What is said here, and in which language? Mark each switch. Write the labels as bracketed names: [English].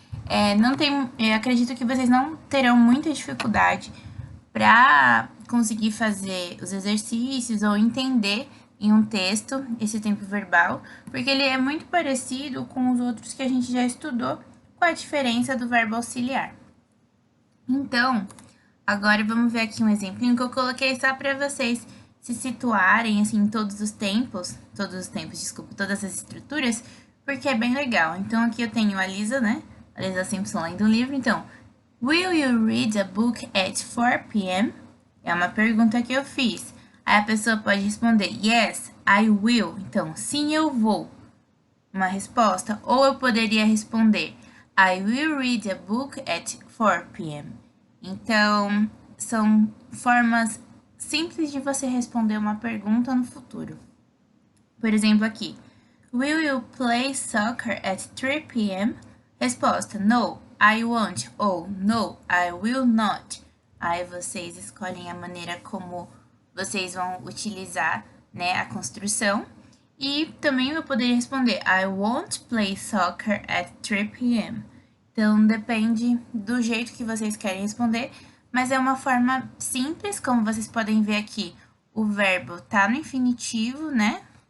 [Portuguese] Eu acredito que vocês não terão muita dificuldade para conseguir fazer os exercícios ou entender em um texto esse tempo verbal, porque ele é muito parecido com os outros que a gente já estudou, com a diferença do verbo auxiliar. Então, agora vamos ver aqui um exemplinho que eu coloquei só para vocês se situarem assim em todas as estruturas, porque é bem legal. Então aqui eu tenho a Lisa, né? A Lisa Simpson lendo um livro. [English] Então, will you read a book at 4 p.m.? [Portuguese] É uma pergunta que eu fiz. Aí a pessoa pode responder, [English] yes, I will. [Portuguese] Então, sim, eu vou. Uma resposta. Ou eu poderia responder, [English] I will read a book at 4 p.m. [Portuguese] Então, são formas simples de você responder uma pergunta no futuro. Por exemplo, aqui. [English] Will you play soccer at 3 p.m.? Resposta, no, I won't. Ou, no, I will not. [Portuguese] Aí vocês escolhem a maneira como vocês vão utilizar, né, a construção. E também eu poderia responder, [English] I won't play soccer at 3 p.m. [Portuguese] Então, depende do jeito que vocês querem responder, mas é uma forma simples, como vocês podem ver aqui, o verbo tá no infinitivo, né?